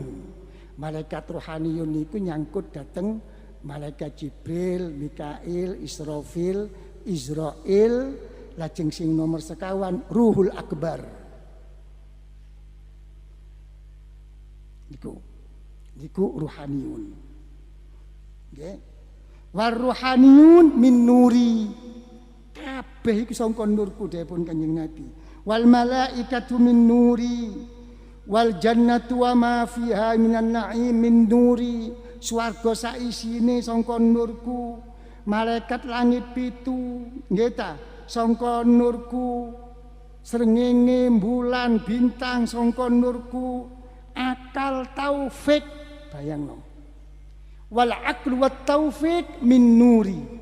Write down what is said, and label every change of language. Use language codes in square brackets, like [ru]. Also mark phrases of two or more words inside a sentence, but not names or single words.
[jv] Malaikat ruhaniyun niku nyangkut dateng malaikat Jibril, Mikail, Israfil, Israil, lajeng sing nomor sekawan Ruhul Akbar. Niku ruhaniyun. [ar] Nggih. والروحانيون من نوري. [jv] Kabeh iku sangka nurku dipun Kanjeng Nabi. [ar] والملائكة من نوري. والجنة وما فيها من النعيم من نوري, [jv] swarga saisine sangka nurku, malaikat langit 7 nggih ta sangka nurku, srengenge bulan bintang sangka nurku, akal taufik bayangno, [ar] والعقل والتوفيق من نوري.